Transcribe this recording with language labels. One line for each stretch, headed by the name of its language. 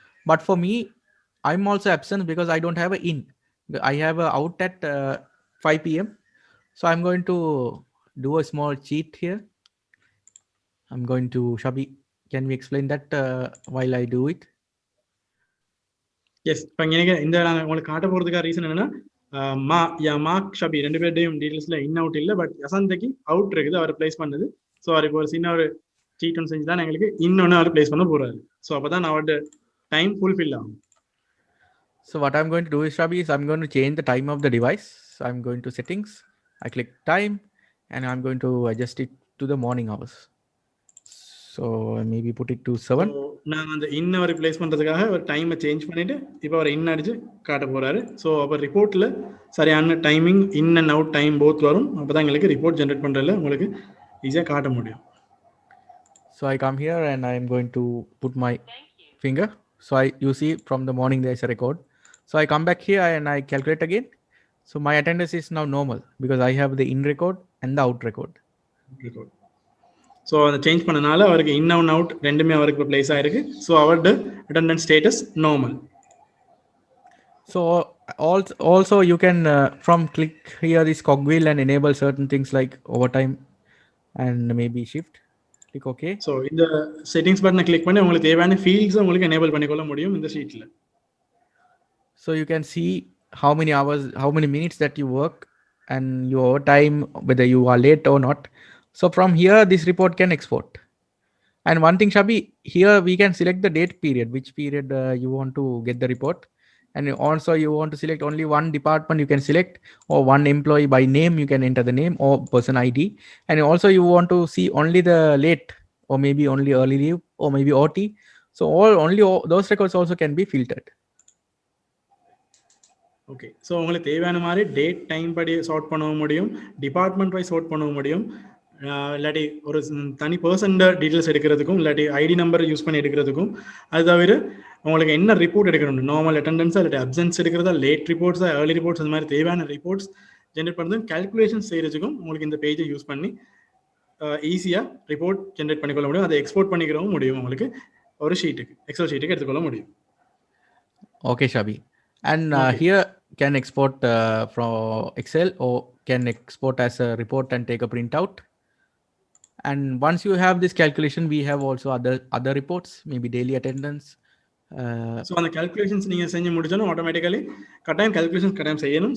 English: But for me, I'm also absent because I don't have a in. I have a out at 5 p.m. So I'm going to do a small cheat here. I'm going to Shabi. Can we explain that while I do it? Yes.
Tamil: இப்போ எனக்கு இந்த நான் உங்களுக்கு காட்ட போகிறதுக்காக reason என்னன்னா mark Shafi 2 பேருடையும் டீட்டெயில்ஸில் in out இல்லை, but யசந்தைக்கு out இருக்குது, அவர் பிளேஸ் பண்ணது. ஸோ அவருக்கு ஒரு சின்ன ஒரு சீட் ஒன்று செஞ்சு தான் எங்களுக்கு இன்னொன்று அவர் பிளேஸ் பண்ண போகிறாரு. ஸோ அப்போ தான் அவரோட டைம் ஃபுல்ஃபில் ஆகும்.
English: So what I'm going to do is, Shabi, is I'm going to change the time of the device. So I'm going to settings. I click time and I'm going to adjust it to the morning hours. So maybe put it to 7.
Tamil: So நான் அந்த இன் அவர் place பண்ணுறதுக்காக ஒரு டைமை change பண்ணிவிட்டு இப்போ அவர் இன் அடிச்சு காட்ட போகிறாரு. ஸோ அப்போ ரிப்போர்ட்டில் சரியான timing in and out time both வரும். அப்போ தான் எங்களுக்கு ரிப்போர்ட் ஜென்ரேட் பண்ணுறதுல உங்களுக்கு ஈஸியாக காட்ட முடியும்.
English: So I come here and I'm going to put my finger. So you see from the morning there's a record. So I come back here and I calculate again. So my attendance is now normal because I have the in record and the out record.
Tamil: So அதை change பண்ணனால அவருக்கு in and out ரெண்டுமே அவருக்கு இப்போ place ஆயிருக்கு. So அவரோட attendance status normal.
English: So also you can from click here this cogwheel and enable certain things like overtime and maybe shift. Click OK.
Tamil: So இந்த settings பட்டனை click பண்ணி உங்களுக்கு தேவையான ஃபீல்ட்ஸை உங்களுக்கு எனேபிள் பண்ணிக்கொள்ள முடியும் இந்த ஷீட்டில்.
English: So you can see how many hours, how many minutes that you work and your time, whether you are late or not. So from here, this report can export. And one thing, Shabi, here we can select the date period, which period you want to get the report. And also you want to select only one department you can select, or one employee by name, you can enter the name or person ID. And also you want to see only the late or maybe only early leave or maybe OT. So those records also can be filtered. Okay.
Tamil: So உங்களுக்கு தேவையான மாதிரி date time படி chart பண்ணவும் முடியும், department wise chart பண்ணவும் முடியும். இல்லாட்டி ஒரு தனி பர்சன்ட டீட்டெயில்ஸ் எடுக்கிறதுக்கும் இல்லாட்டி ஐடி நம்பர் யூஸ் பண்ணி எடுக்கிறதுக்கும். அது தவிர உங்களுக்கு என்ன ரிப்போர்ட் எடுக்கணும், நார்மல் அட்டெண்டன்ஸா இல்லாட்டி அப்சன்ஸ் எடுக்கிறதா, லேட் ரிப்போர்ட்ஸா, ஏர்லி ரிப்போர்ட்ஸ், அந்த மாதிரி தேவையான ரிப்போர்ட்ஸ் ஜென்ரேட் பண்ணுறது கேல்குலேஷன் செய்கிறதுக்கும் உங்களுக்கு இந்த பேஜை யூஸ் பண்ணி ஈஸியாக ரிப்போர்ட் ஜென்ரேட் பண்ணிக்கொள்ள முடியும். அதை எக்ஸ்போர்ட் பண்ணிக்கிறவும் முடியும். உங்களுக்கு ஒரு ஷீட்டுக்கு எக்ஸல் ஷீட்டுக்கு எடுத்துக்கொள்ள முடியும்.
English: Okay, Shabi. And here can export from Excel or can export as a report and take a printout. And once you have this calculation, we have also other reports, maybe daily attendance.
Tamil: So அந்த calculations நீங்கள் செஞ்சு முடிச்சோன்னா automatically கட்டாயம் calculations கட்டாயம் செய்யணும்.